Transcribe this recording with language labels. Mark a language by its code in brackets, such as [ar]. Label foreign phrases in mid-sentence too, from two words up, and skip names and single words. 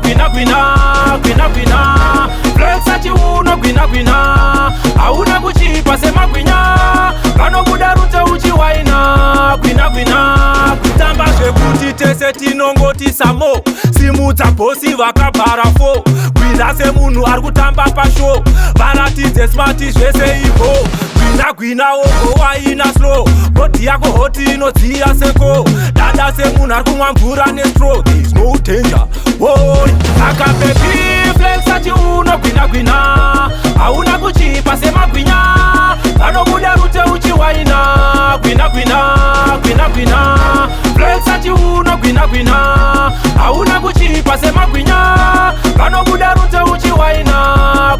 [sn] Gwina gwina, gwina gwina, flex ati unogwina gwina, hauna kuchipa semagwinya, panobuda rute uchiwaina. Gwina gwina, kutamba zvekuti tese tinongoti samo, simudza bhosi vakabhara fo, gwina semunhu ari kutamba pasho, varatidze smart zvese ipo. Gwina gwina, wogo waina slow, body yako hot inodziya seko, dada semunhu ari kumwa mvura nestro, [en] there is no danger. Woi, [sn] saka [en] baby flex [sn] ati unogwina gwina, hauna kuchipa semagwinya, panobuda rute uchiwaina. Gwina gwina, gwina gwina, flex ati unogwina gwina, hauna kuchipa semagwinya, panobuda rute uchiwaina.